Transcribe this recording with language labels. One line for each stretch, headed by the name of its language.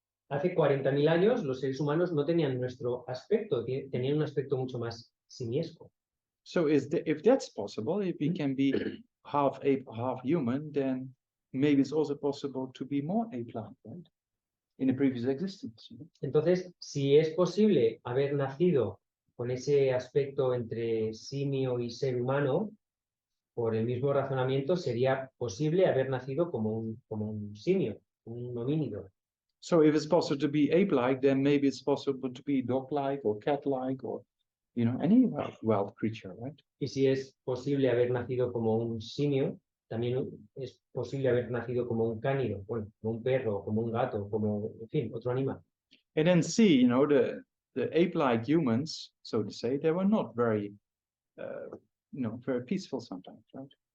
Spanish: Hace 40.000 años los seres humanos no tenían nuestro aspecto, tenían un aspecto mucho más simiesco.
English: So if that's possible, if we can be half ape, half human, then maybe it's also possible to be more ape-like, right? In a previous existence.
Spanish: Entonces, si es posible haber nacido con ese aspecto entre simio y ser humano, por el mismo razonamiento sería posible haber nacido como un simio, un homínido.
English: So if it's possible to be ape-like, then maybe it's possible to be dog-like or cat-like or, you know, any wild creature, right?
Spanish: Y si es posible haber nacido como un simio, también es posible haber nacido como un cánido, bueno, como un perro, como un gato, como, en fin, otro animal.
English: And then see, the ape-like humans, so to say, they were not very, very peaceful sometimes, right?